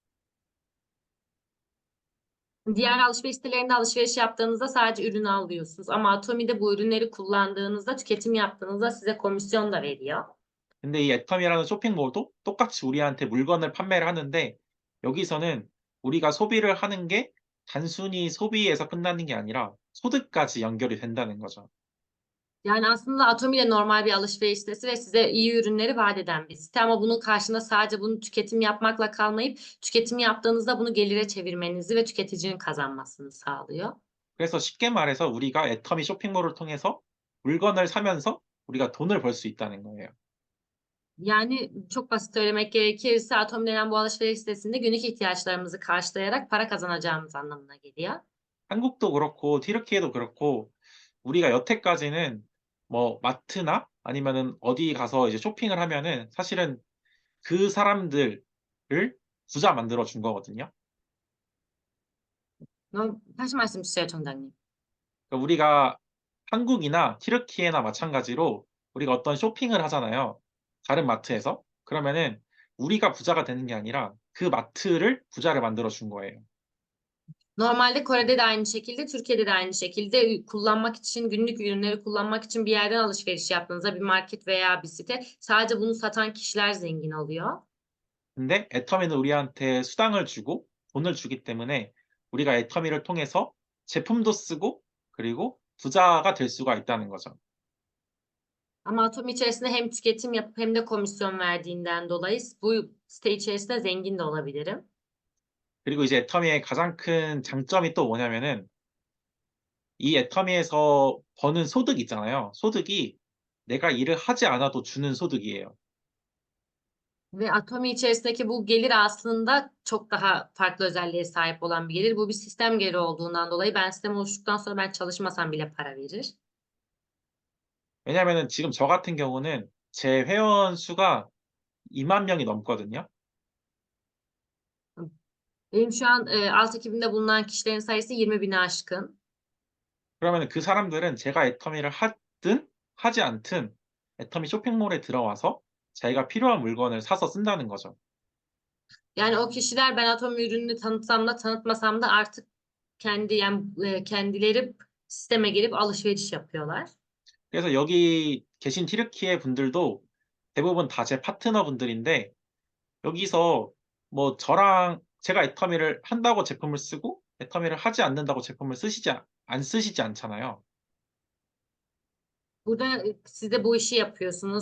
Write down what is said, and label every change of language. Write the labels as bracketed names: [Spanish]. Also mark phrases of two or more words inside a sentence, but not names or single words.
[Turkish] Diğer alışveriş sitelerinde alışveriş yaptığınızda sadece ürünü alıyorsunuz. Ama Atomi'de bu ürünleri kullandığınızda, tüketim yaptığınızda size komisyon da veriyor. [Korean] 근데 이 애텀이라는 쇼핑몰도 똑같이 우리한테 물건을 판매를 하는데 여기서는 우리가 소비를 하는 게 단순히 소비에서 끝나는 게 아니라 소득까지 연결이 된다는 거죠. [Turkish] Yani aslında Atomi de normal bir alışveriş sitesi ve size iyi ürünleri vaat eden bir site. Ama bunun karşında sadece bunu tüketim yapmakla kalmayıp tüketim yaptığınızda bunu gelire çevirmenizi ve tüketicinin kazanmasını sağlıyor. [Korean] 그래서 쉽게 말해서 우리가 애터미 쇼핑몰을 통해서 물건을 사면서 우리가 돈을 벌 수 있다는 거예요. [Turkish] Yani çok basit söylemek gerekirse Atomi denen bu alışveriş sitesinde günlük ihtiyaçlarımızı karşılayarak para kazanacağımız anlamına geliyor. [Korean] 한국도 그렇고 튀르키예도 그렇고 우리가 여태까지는 뭐 마트나 아니면은 어디 가서 이제 쇼핑을 하면은 사실은 그 사람들을 부자 만들어 준 거거든요. 다시 말씀 주세요, 청장님. 그러니까 우리가 한국이나 튀르키예나 마찬가지로 우리가 어떤 쇼핑을 하잖아요. 다른 마트에서. 그러면은 우리가 부자가 되는 게 아니라 그 마트를 부자를 만들어 준 거예요. [Turkish] Normalde Kore'de de aynı şekilde, Türkiye'de de aynı şekilde kullanmak için, günlük ürünleri kullanmak için bir yerden alışveriş yaptığınızda bir market veya bir site sadece bunu satan kişiler zengin oluyor. [Korean] 근데 애터미는 우리한테 수당을 주고 돈을 주기 때문에 우리가 애터미를 통해서 제품도 쓰고 그리고 부자가 될 수가 있다는 거죠. [Turkish] Ama Atomi içerisinde hem tüketim yapıp hem de komisyon verdiğinden dolayı bu site içerisinde zengin de olabilirim. [Korean] 그리고 이제 애터미의 가장 큰 장점이 또 뭐냐면은 이 애터미에서 버는 소득 있잖아요. 소득이 내가 일을 하지 않아도 주는 소득이에요. [Turkish] Ve Atomi içerisindeki bu gelir aslında çok daha farklı özelliğe sahip olan bir gelir. Bu bir sistem geliri olduğundan dolayı ben sistem oluştuktan sonra ben çalışmasam bile para verir. [Korean] 왜냐면은 지금 저 같은 경우는 제 회원 수가 2만 명이 넘거든요. [Turkish] Benim şu an alt ekibimde bulunan kişilerin sayısı 20.000'i aşkın. [Korean] 그러면은 그 사람들은 제가 애터미를 하든 하지 않든 애터미 쇼핑몰에 들어와서 자기가 필요한 물건을 사서 쓴다는 거죠. [Turkish] Yani o kişiler ben Atomi ürününü tanıtsam da tanıtmasam da artık kendileri sisteme girip alışveriş yapıyorlar. [Korean] 그래서 여기 계신 튀르키예 분들도 대부분 다 제 파트너 분들인데 여기서 뭐 저랑 제가 애터미를 한다고 제품을 쓰고 애터미를 하지 않는다고 제품을 안 쓰시지 않잖아요. [Turkish] Burada siz de bu işi yapıyorsunuz.